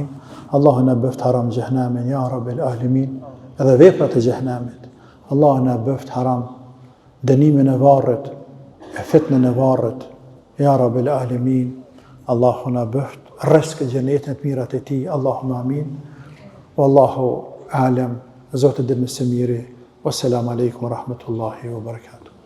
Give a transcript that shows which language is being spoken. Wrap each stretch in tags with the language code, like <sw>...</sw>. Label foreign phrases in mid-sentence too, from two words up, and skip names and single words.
<sq>Allahu na bëft haram xhenemin,</sq> <ar>يا رب العالمين,</ar> <sq>edhe veprat e xhenemit. Allahu na bëft haram dënimin e varrit, e fitnën e varrit,</sq> <ar>يا رب العالمين.</ar> <sq>Allahu na bëft rrezik xhenetin e mirat e tij,</sq> <ar>اللهم آمين. والله أعلم.</ar> <sq>Zoti dhe më së miri.</sq> <ar>والسلام عليكم ورحمة الله وبركاته.</ar>